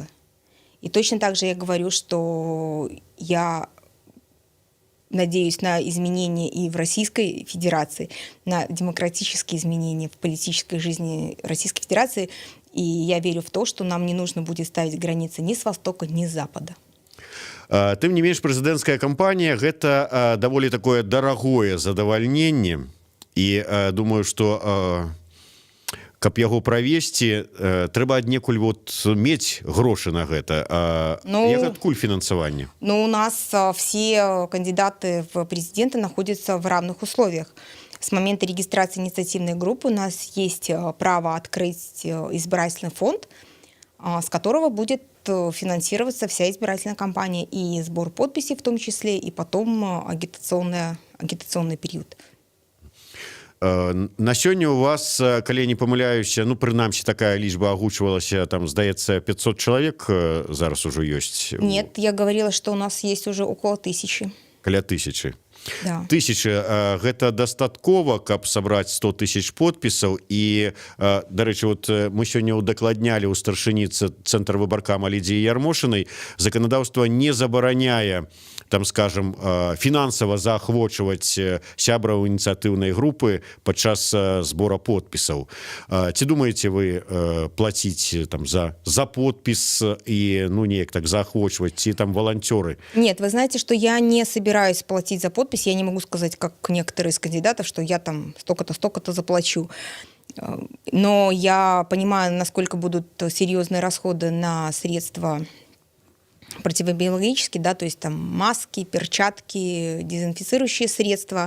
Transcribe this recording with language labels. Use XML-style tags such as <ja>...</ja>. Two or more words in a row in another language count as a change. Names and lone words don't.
<ru>И точно так же я говорю, что я надеюсь на изменения и в Российской Федерации, на демократические изменения в политической жизни Российской Федерации. И я верю в то, что нам не нужно будет ставить границы ни с востока, ни с запада.</ru> <be>Тым не менш, прэзідэнцкая кампанія – гэта даволі такое дарагое задавальненне. І думаю, што каб яго правесці, трэба аднекуль мець грошы на гэта. Як адкуль фінансаванне?</be> <ru>У нас все кандидаты в президенты находятся в равных условиях. С момента регистрации инициативной группы у нас есть право открыть избирательный фонд, с которого будет финансироваться вся избирательная кампания, и сбор подписей в том числе, и потом агитационный период.</ru> <be>На сёння у вас, калі не памыляюся, прынамсі такая лічба агучвалася, там, здаецца, 500 чалавек зараз ужо ёсць?</be> <ru>Нет, я говорила, что у нас есть уже около 1000.</ru> <be>Каля 1000.</be> <ru>Да.</ru> <be>1000 гэта дастаткова, каб сабраць 100 000 подпісаў. І, дарэчы, мы сёння удакладнялі ў старшыні цэнтр выбаркама Лідзіі Ярмошынай, заканадаўства не забараняе, там, скажем, фінансава заахвочваць сябраў ініцыятыўнай групы падчас збора подпісаў. Ці думаеце вы плаціць там за подпіс і неяк так заахвочваць, ці там волонтеры?</be> <ru>Нет, вы знаете, что я не собираюсь платить за подпись. Я не могу сказать, как некоторые из кандидатов, что я там столько-то заплачу. Но я понимаю, насколько будут серьезные расходы на средства противобиологические, да, то есть там маски, перчатки, дезинфицирующие средства.</ru>